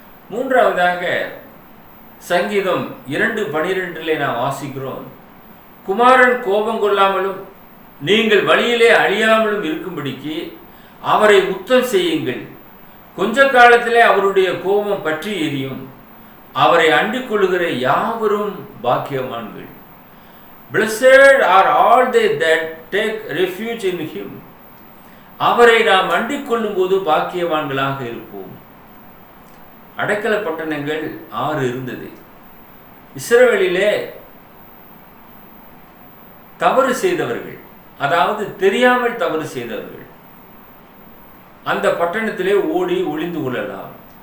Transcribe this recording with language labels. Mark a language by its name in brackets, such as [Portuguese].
[Tamil] மூன்றாவதாக சங்கீதம் 2:12 நாம் வாசிக்கிறோம், குமாரன் கோபம் கொள்ளாமலும் நீங்கள் வழியிலே அழியாமலும் இருக்கும்படிக்கு அவரை முத்தம் செய்யுங்கள். கொஞ்ச காலத்திலே அவருடைய கோபம் பற்றி எரியும். அவரை அண்டிக் கொள்ளுகிற யாவரும் பாக்கியவான்கள். [English] Blessed are all they that take refuge in him. [Tamil] அவரை நாம் அண்டிக் கொள்ளும் போது பாக்கியவான்களாக இருப்போம். அடைக்கல பட்டணங்கள் 6 இருந்தது. இஸ்ரவேலிலே தவறு செய்தவர்கள், அதாவது தெரியாமல் தவறு செய்தவர்கள் அந்த பட்டணத்திலே ஓடி ஒளிந்து கொள்ளலாம்.